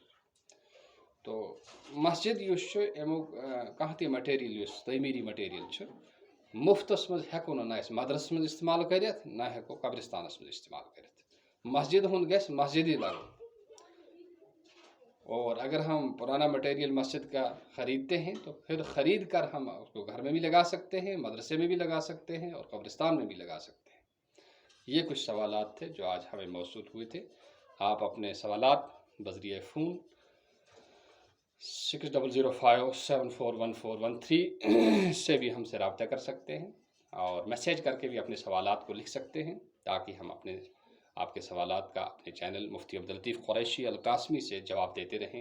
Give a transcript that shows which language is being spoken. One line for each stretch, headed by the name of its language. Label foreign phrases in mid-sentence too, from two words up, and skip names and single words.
Kashmiri: تو مسجد یُس چھُ امیُک کانٛہہ تہِ مٹیریل یُس تعمیٖری مٹیریل چھُ، مفتس منٛز ہٮ۪کو نہٕ نہ أسۍ مدرسس منٛز استعمال کٔرِتھ نہ ہٮ۪کو قبرستانس منٛز استعمال کٔرِتھ۔ مسجد ہُنٛد گژھِ مسجدی لگُن۔
Urdu: اور اگر ہم پرانا مٹیریل مسجد کا خریدتے ہیں تو پھر خرید کر ہم اس کو گھر میں بھی لگا سکتے ہیں، مدرسے میں بھی لگا سکتے ہیں اور قبرستان میں بھی لگا سکتے ہیں۔ یہ کچھ سوالات تھے جو آج ہمیں موصول ہوئے تھے۔ آپ اپنے سوالات بذریعہ فون 6005741413 سے بھی ہم سے رابطہ کر سکتے ہیں، اور میسیج کر کے بھی اپنے سوالات کو لکھ سکتے ہیں، تاکہ ہم آپ کے سوالات کا اپنے چینل مفتی عبداللطیف قریشی القاسمی سے جواب دیتے رہیں۔